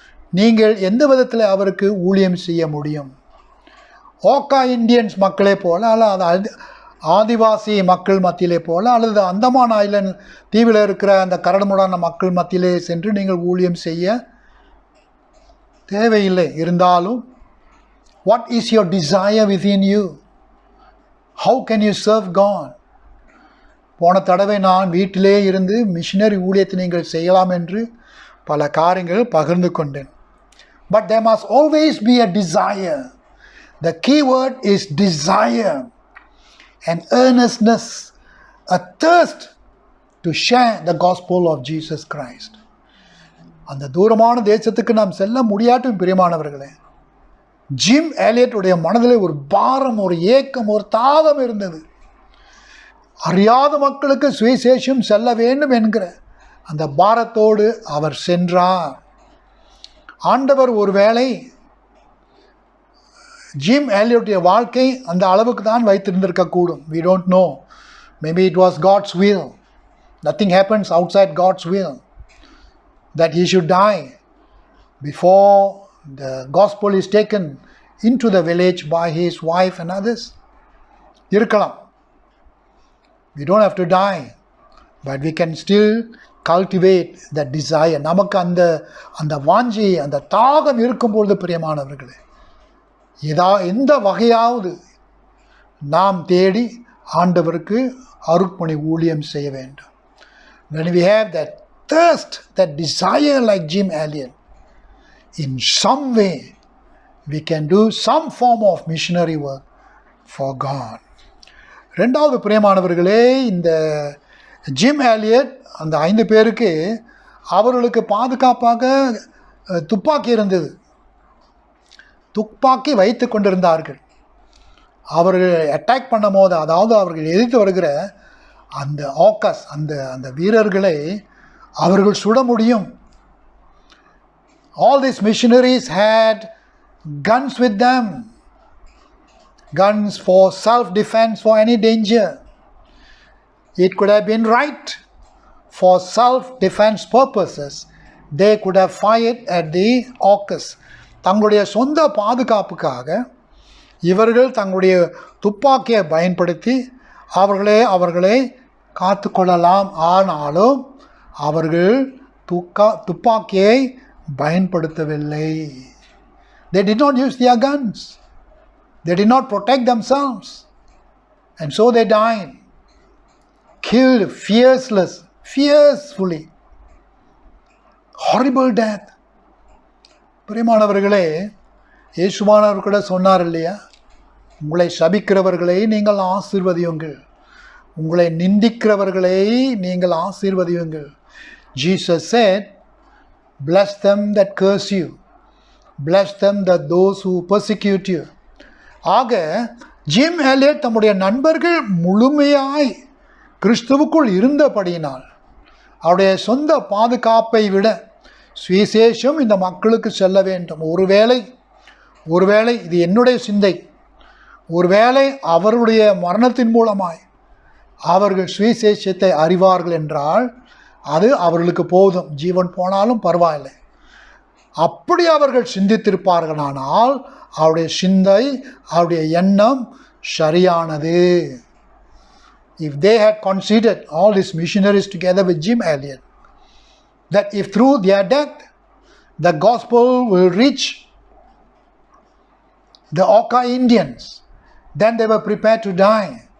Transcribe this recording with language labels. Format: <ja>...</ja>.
<ta>நீங்கள் எந்த விதத்தில் அவருக்கு ஊழியம் செய்ய முடியும்? ஓக்கா இந்தியன்ஸ் மக்களே போல, அல்லது ஆதிவாசி மக்கள் மத்தியிலே போல, அல்லது அந்தமான் ஐலண்ட் தீவில் இருக்கிற அந்த கரடுமுடான மக்கள் மத்தியிலே சென்று நீங்கள் ஊழியம் செய்ய தேவையில்லை. இருந்தாலும்</ta> <en>what is your desire within you? How can you serve God?</en> <ta>போன தடவை நான் வீட்டிலே இருந்து மிஷனரி ஊழியத்தை நீங்கள் செய்யலாம் என்று பல காரியங்கள் பகிர்ந்து கொண்டேன்.</ta> <en>But there must always be a desire. The key word is desire and earnestness, a thirst to share the gospel of Jesus Christ.</en> <ta>அந்த தூரமான தேசத்துக்கு நாம் செல்ல முடியாட்டும் பிரியமானவர்களே. ஜிம் எலியட்டுடைய மனதில் ஒரு பாரம், ஒரு ஏக்கம், ஒரு தாகம் இருந்தது. அறியாத மக்களுக்கு சுவிசேஷம் செல்ல வேண்டும் என்கிற அந்த பாரத்தோடு அவர் சென்றார். ஆண்டவர் ஒருவேளை ஜிம் எலியட்டுடைய வாழ்க்கை அந்த அளவுக்கு தான் வைத்திருந்திருக்கக்கூடும்.</ta> <en>we don't know. Maybe it was God's will. Nothing happens outside God's will, that he should die before the gospel is taken into the village by his wife and others.</en> <ta>இருக்கலாம்.</ta> <en>We don't have to die, but we can still cultivate that desire.</en> <ta>நமக்கு அந்த வாஞ்சி, அந்த தாகம் இருக்கும்பொழுது பிரியமானவர்களே, எந்த வகையாவது நாம் தேடி ஆண்டவருக்கு அருட்பணி ஊழியம் செய்ய வேண்டும்.</ta> <en>When we have that thirst, that desire like Jim Elliot, in some way we can do some form of missionary work for God.</en> <ta>ரெண்டாவது பிரியமானவர்களே, இந்த ஜிம் எலியட் அந்த 5 பேருக்கு அவர்களுக்கு பாதுகாப்பாக துப்பாக்கி இருந்தது. துப்பாக்கி வைத்து கொண்டிருந்தார்கள். அவர்கள் அட்டாக் பண்ணும் போது, அதாவது அவர்கள் எதிர்த்து வருகிற அந்த ஆக்கஸ், அந்த வீரர்களை அவர்கள் சுட முடியும்.</ta> <en>All these missionaries had guns with them, guns for self-defense, for any danger. It could have been right for self-defense purposes. They could have fired at the AUKUS.</en> <ta>தங்களுடைய சொந்த பாதுகாப்புக்காக இவர்கள் தங்களுடைய துப்பாக்கியை பயன்படுத்தி அவர்களை காத்து கொள்ளலாம். ஆனாலும் அவர்கள் துப்பாக்கியை பயன்படுத்தவில்லை.</ta> <en>They did not use their guns. They did not protect themselves. And so they died. Killed fiercely. Horrible death.</en> <ta>பிரியமானவர்களே, இயேசுவானவர் கூட சொன்னார் இல்லையா, உங்களை சபிக்கிறவர்களை நீங்கள் ஆசீர்வதியுங்கள், உங்களை நிந்திக்கிறவர்களை நீங்கள் ஆசீர்வதியுங்கள்.</ta> <en>Jesus said, bless them that curse you, bless them that those who persecute you.</en> <ta>ஆக ஜிம் எலியட் தம்முடைய நண்பர்கள் முழுமையாய் கிறிஸ்துவுக்குள் இருந்தபடியினால் அவருடைய சொந்த பாதுகாப்பை விட சுவிசேஷம் இந்த மக்களுக்கு செல்ல வேண்டும். ஒருவேளை இது என்னுடைய சிந்தை, ஒருவேளை அவருடைய மரணத்தின் மூலமாய் அவர்கள் சுவிசேஷத்தை அறிவார்கள் என்றால் அது அவர்களுக்கு போதும், ஜீவன் போனாலும் பரவாயில்லை. அப்படி அவர்கள் சிந்தித்திருப்பார்களானால் அவருடைய சிந்தை, அவருடைய எண்ணம் சரியானது.</ta> <en>If they had considered, all these missionaries together with Jim Elliot, that if through their death the gospel will reach the Auca Indians, then they were prepared to die.</en>